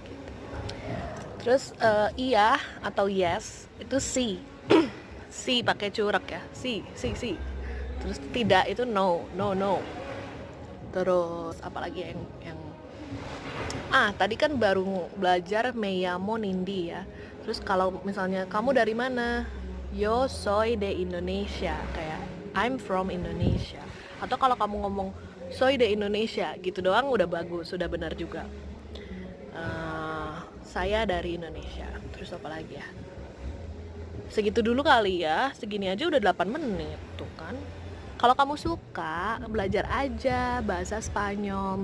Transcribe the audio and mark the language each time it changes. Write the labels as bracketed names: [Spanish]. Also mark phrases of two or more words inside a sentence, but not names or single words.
[Indonesian] Terus iya atau yes itu [Spanish] si si [Indonesian] pakai curak ya, si. Terus tidak itu no. Terus apalagi yang tadi kan baru belajar [Spanish] me llamo Nindi [Indonesian] ya. Terus kalau misalnya kamu dari mana? [Spanish] Yo soy de Indonesia, kayak [English] I'm from Indonesia. [Indonesian] Atau kalau kamu ngomong [Spanish] soy de Indonesia [Indonesian] gitu doang udah bagus, sudah benar juga. Saya dari Indonesia. Terus apa lagi ya? Segitu dulu kali ya. Segini aja udah 8 menit tuh kan. Kalau kamu suka, belajar aja bahasa Spanyol.